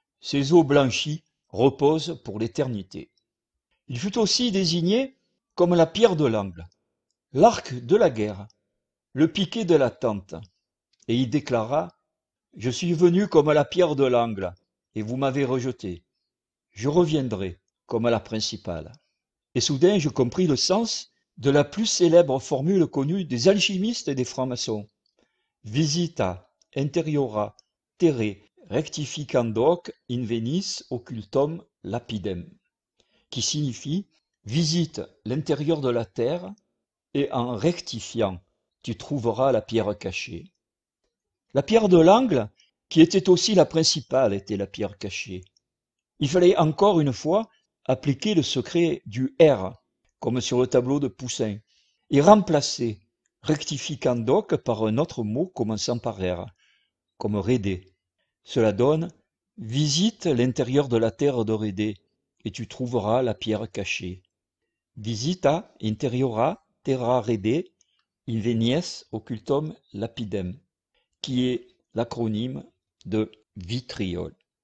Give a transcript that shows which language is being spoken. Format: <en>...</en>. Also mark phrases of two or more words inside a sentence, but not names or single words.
<fr>Ses eaux blanchies reposent pour l'éternité. Il fut aussi désigné comme la pierre de l'angle, l'arc de la guerre, le piquet de la tente, et il déclara: Je suis venu comme la pierre de l'angle, et vous m'avez rejeté. Je reviendrai comme la principale. Et soudain je compris le sens de la plus célèbre formule connue des alchimistes et des francs-maçons:</fr> <la>Visita interiora terrae rectificandoc invenis occultum lapidem,</la> <fr>qui signifie: visite l'intérieur de la terre, et en rectifiant, tu trouveras la pierre cachée. La pierre de l'angle, qui était aussi la principale, était la pierre cachée. Il fallait encore une fois appliquer le secret du R, comme sur le tableau de Poussin, et remplacer rectificandoc par un autre mot commençant par R, comme Rédé. Cela donne: visite l'intérieur de la terre de Rédé, et tu trouveras la pierre cachée.</fr> <la>Visita interiora terra Rédé invenies occultum lapidem,</la> <fr>qui est l'acronyme de vitriol.</fr>